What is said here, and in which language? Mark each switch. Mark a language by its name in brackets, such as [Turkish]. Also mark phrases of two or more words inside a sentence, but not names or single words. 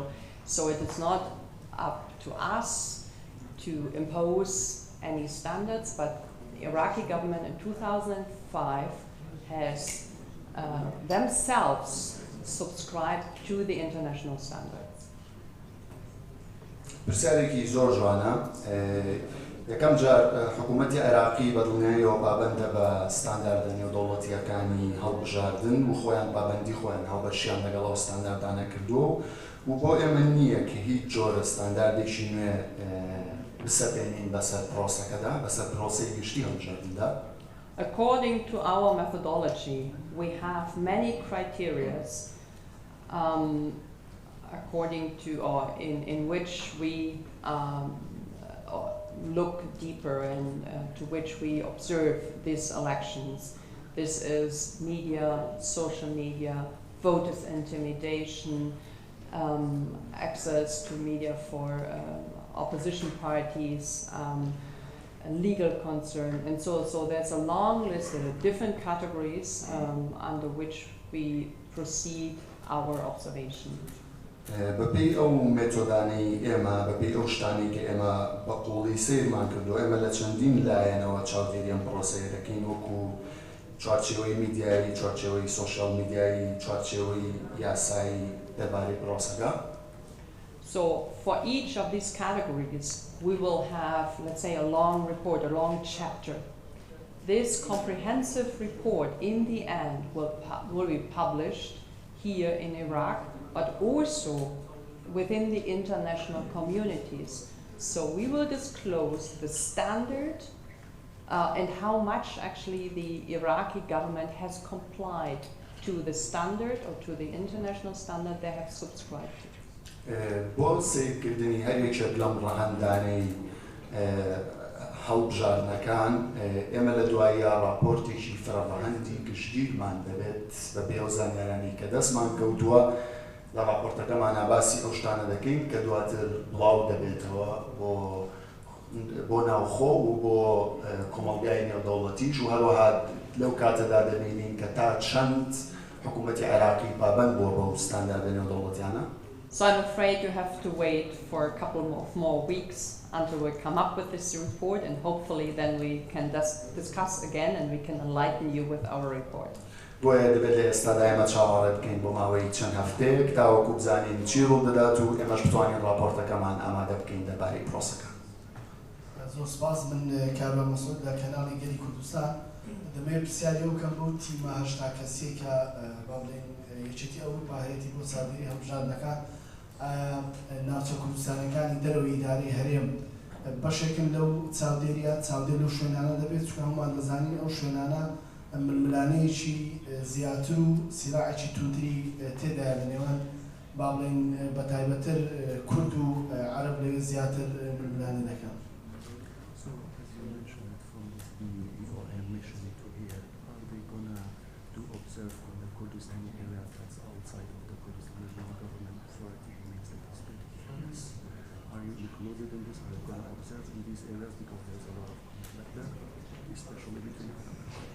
[English] So it is not up to us to impose any standards, but the Iraqi government in 2005 has themselves subscribed to the international standards. [Central Kurdish] برسالێکی زۆر جوانە. یەکەم جار حکوومەتی عێراقی بەدڵنیاییەوە پابەندە بە ستانداردە نێودەوڵەتیەکانی هەڵبژاردن و خۆیان پابەندی خۆیان هەڵبەشیان لەگەڵ ئەو ستانداردانە کردووە و بۆ ئێمە نییە کە هیچ جۆرە ستانداردێکی نوێ بسەپێنین بەسەر پرۆسەکەدا بەسەر پرۆسەی گشتی هەڵبژاردندا. [English] According to our methodology, we have many criteria according to or in which we look deeper and to which we observe these elections. This is media, social media, voters intimidation, access to media for opposition parties, legal concern, and so there's a long list of different categories under which we proceed our observation. [Central Kurdish] بەپێی ئەو مێتۆدانەی ئێمە بەپێی ئەو شتانی کە ئێمە بە قوڵی سیرمان کردو ئێمە لە چەندین لایەنەوە چاودێری ئەم پرۆسەیە دەکەین وەکو چوارچێوەی میدیایی، چوارچێوەی [English] social media, [Central Kurdish] چوارچێوەی یاسایی دەربارەی پرۆسەکە. [English] So for each of these categories, we will have, let's say, a long report, a long chapter. This comprehensive report, in the end, will be published here in Iraq, but also within the international communities. So we will disclose the standard and how much actually the Iraqi government has complied to the standard or to the international standard they have subscribed to. [Central Kurdish] بۆ سیرکردنی هەرێکێک لەم ڕەهەندانەی هەڵبژاردنەکان ئێمە لە دواییە راپۆرتێکی فرەڕەهەندی گشتگیرمان دەبێت بە پێی ئەو زانیارانی کە دەستمان کەوتووە لە راپۆرتەکەمانە باسی ئەو شتانە دەکەین کە دواتر بڵاو دەبێتەوە بۆ ناوخۆ و بۆ کۆمەڵگای نێودەوڵەتیش و هەروەها لەو کاتەدا دەبینین کە تا چەند حکوومەتی عێراقی پابەند بووە بەو ستانداردە نێودەوڵەتیانە. [English] So I'm afraid you have to wait for a couple of more weeks until we come up with this report, and hopefully then we can discuss again and we can enlighten you with our report. [Central Kurdish] بۆیە دەبێت لە ئێستادا ئێمە چاوەڕێ بکەین بۆ ماوەی چەند هەفتەیەک تاوەکو بزانین چی ڕوو دەدات و ئێمەش بتوانین راپۆرتەکەمان ئامادە بکەین دەربارەی پرۆسەکە. زۆر سپاس من کاروان مەسعود لە کەناڵی گەلی کوردستان دەمەوێت پرسیاری ئەو بکەم بۆ تیمە هەشتا کەسێک کە با بڵێن یەکێتی ئەوروپا هەیەی بۆ چاودێری هەڵبژاردنەکە ناوچە کوردستانەکانی دەرەوەی ئیدارەی هەرێم بەشێکن لەو چاودێریە چاودێر لەو شوێنانە دەبێت چونکە هەمومان دەزانین ئەو شوێنانە ململانەیەکی زیاتر و سیراعێکی توندری تێدایە لە نێوان با بڵێن بە تایبەتر کورد و عەرەب لەوێ زیاتر ململانە دەکەن. [English] So, as you mentioned from this your mission to here, are they gonna to observe from the Kurdistan area that's outside of the Kurdistan regional government authority means that it's yes. Are you included in this? Are you gonna observe in these areas because there's a lot of conflict there, especially between countries?